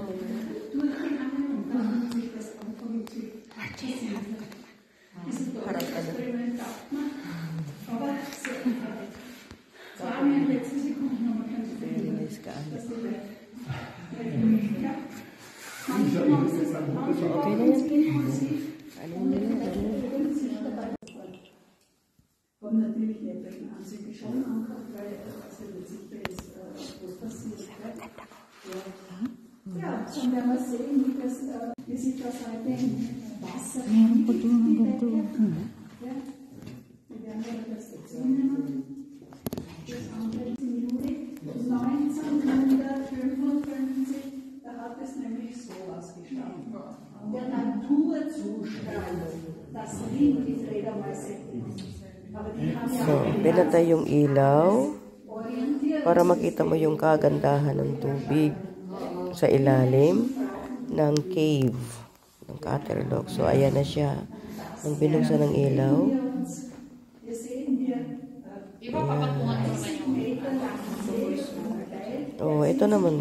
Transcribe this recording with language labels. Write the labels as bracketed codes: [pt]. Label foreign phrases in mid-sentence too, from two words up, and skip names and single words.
[tl] Harap ka na. [en] Very nice [tl] ka. Okay na yan. Ano nila? [de] Und natürlich nicht wegen Ansehen schon ankommt, weil also sicher ist, was passiert. Ja, dann werden wir sehen, wie sich das heute im Wasser entwickelt. Ja, wir werden das dazu nehmen. Das andere ist im Juli 1955, da hat es nämlich so ausgeschaut. Der Naturzustand, das Wind die Fledermäuse. [tl] So, pinatay yung ilaw para makita mo yung kagandahan ng tubig sa ilalim ng cave ng Katerlo. So, ayan na siya. Ang binuksan ng ilaw. Oh, ito naman.